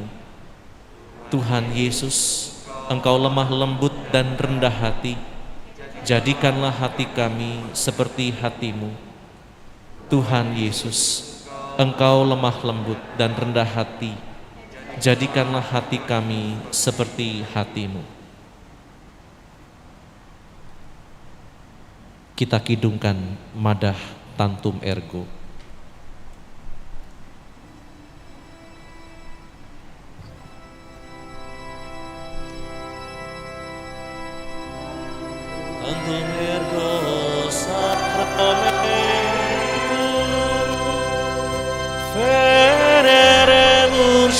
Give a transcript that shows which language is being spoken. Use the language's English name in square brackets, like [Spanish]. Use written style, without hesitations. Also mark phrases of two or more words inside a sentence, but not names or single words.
[Indonesian] Tuhan Yesus, Engkau lemah lembut dan rendah hati, jadikanlah hati kami seperti hati-Mu. Tuhan Yesus, Engkau lemah lembut dan rendah hati, jadikanlah hati kami seperti hati-Mu. Kita kidungkan madah Tantum Ergo. [Latin] Tantum Ergo Sacramentum Veneremus